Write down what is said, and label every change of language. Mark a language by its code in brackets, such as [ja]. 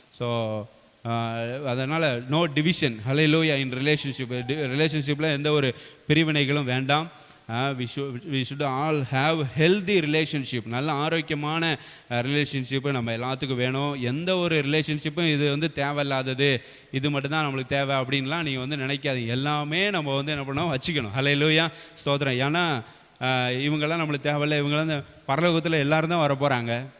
[ta] So அதனால் no division. ஹல்லேலூயா. இன் ரிலேஷன்ஷிப்பில் எந்த ஒரு பிரிவினைகளும் வேண்டாம். [en] we should all have healthy relationship. [ta] நல்ல ஆரோக்கியமான ரிலேஷன்ஷிப்பு நம்ம எல்லாத்துக்கும் வேணும். எந்த ஒரு ரிலேஷன்ஷிப்பும் இது வந்து தேவையில்லாதது, இது மட்டும்தான் நம்மளுக்கு தேவை அப்படின்லாம் நீங்கள் வந்து நினைக்காதீங்க. எல்லாமே நம்ம வந்து என்ன பண்ணோம், வச்சுக்கணும். ஹல்லேலூயா, ஸ்தோத்திரம். ஏன்னா இவங்கெல்லாம் நம்மளுக்கு தேவையில்லை, இவங்கெல்லாம் இந்த பரலோகத்தில் எல்லோரும் தான் வர போகிறாங்க.